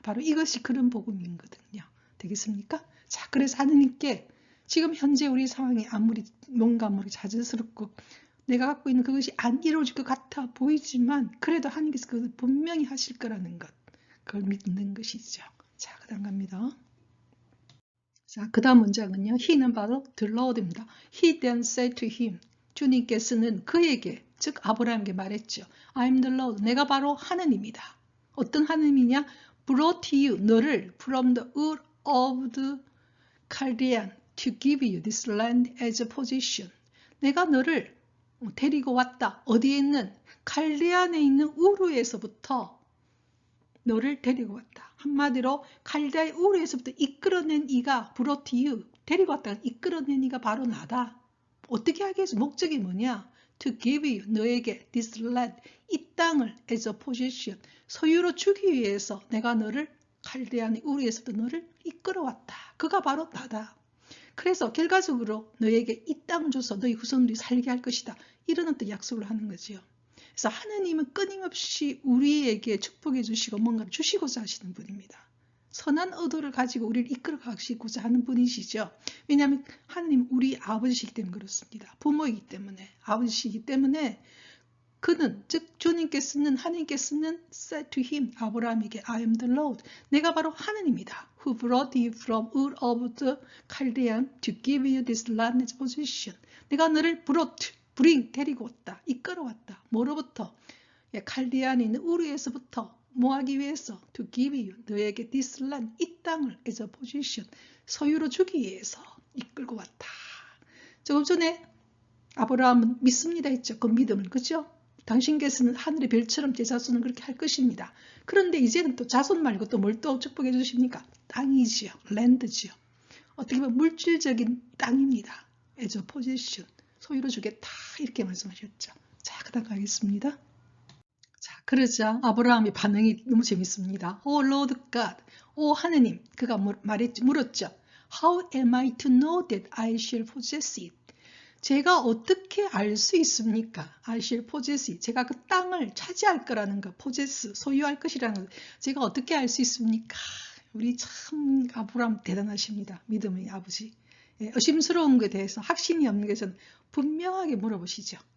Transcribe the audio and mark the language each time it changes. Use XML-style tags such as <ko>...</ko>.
<ko>바로 이것이 그런 복음이거든요. 되겠습니까? 자, 그래서 하나님께 지금 현재 우리 상황이 아무리 뭔가 좌절스럽고 내가 갖고 있는 그것이 안 이루어질 것 같아 보이지만 그래도 하나님께서 그것을 분명히 하실 거라는 것. 그걸 믿는 것이죠. 자, 그 다음 갑니다. 자, 그 다음 문장은요. He는 바로 the Lord입니다.</ko> <en>He then said to him.</en> <ko>주님께서는 그에게, 즉 아브라함에게 말했죠.</ko> <en>I'm the Lord.</en> <ko>내가 바로 하느님이다. 어떤 하느님이냐?</ko> <en>Brought you,</en> <ko>너를</ko> <en>from the Ur of the Chaldean to give you this land as a possession.</en> <ko>내가 너를 데리고 왔다. 어디에 있는? 칼데안에 있는 우르에서부터 너를 데리고 왔다. 한마디로 칼데아의 우르에서부터 이끌어낸 이가</ko> <en>brought you,</en> <ko>데리고 왔다. 이끌어낸 이가 바로 나다. 어떻게 하기 위해서 목적이 뭐냐?</ko> <en>To give you,</en> <ko>너에게</ko> <en>this land,</en> <ko>이 땅을</ko> <en>as a possession,</en> <ko>소유로 주기 위해서 내가 너를 칼데안의 우르에서부터 너를 이끌어왔다. 그가 바로 나다. 그래서 결과적으로 너에게 이 땅을 줘서 너희 후손들이 살게 할 것이다. 이런 어떤 약속을 하는 거죠. 그래서 하나님은 끊임없이 우리에게 축복해 주시고 뭔가를 주시고자 하시는 분입니다. 선한 의도를 가지고 우리를 이끌어 가시고자 하는 분이시죠. 왜냐하면 하나님 우리 아버지시기 때문에 그렇습니다. 부모이기 때문에 아버지시기 때문에 그는 즉 주님께서는 하나님께서는</ko> <en>said to him</en> <ko>아브라함에게</ko> <en>I am the Lord</en> <ko>내가 바로 하나님이다.</ko> <en>Who brought you from Ur of the Chaldean to give you this land as possession.</en> <ko>내가 너를 bring 데리고 왔다. 이끌어왔다. 뭐로부터? 칼디안에 있는 우르에서부터 뭐 하기 위해서?</ko> <en>To give you</en> <ko>너에게</ko> <en>this land</en> <ko>이 땅을</ko> <en>as a possession</en> <ko>소유로 주기 위해서 이끌고 왔다. 조금 전에 아브라함은 믿습니다 했죠. 그 믿음을 그죠? 당신께서는 하늘의 별처럼 제 자손은 그렇게 할 것입니다. 그런데 이제는 또 자손 말고 또 뭘 또 축복해 주십니까? 땅이지요. 랜드지요. 어떻게 보면 물질적인 땅입니다.</ko> <en>as a possession.</en> <ko>소유로 주겠다. 이렇게 말씀하셨죠. 자, 그 다음 가겠습니다. 자, 그러자 아브라함의 반응이 너무 재밌습니다.</ko> <en>Oh Lord God.</en> <ko>오 하느님. 그가 물었죠.</ko> <en>How am I to know that I shall possess it?</en> <ko>제가 어떻게 알 수 있습니까?</ko> <en>I shall possess it.</en> <ko>제가 그 땅을 차지할 거라는 거, possess, 소유할 것이라는 거, 제가 어떻게 알 수 있습니까? 우리 참 아브라함 대단하십니다. 믿음의 아버지. 예, 의심스러운 것에 대해서 확신이 없는 것은 분명하게 물어보시죠.</ko>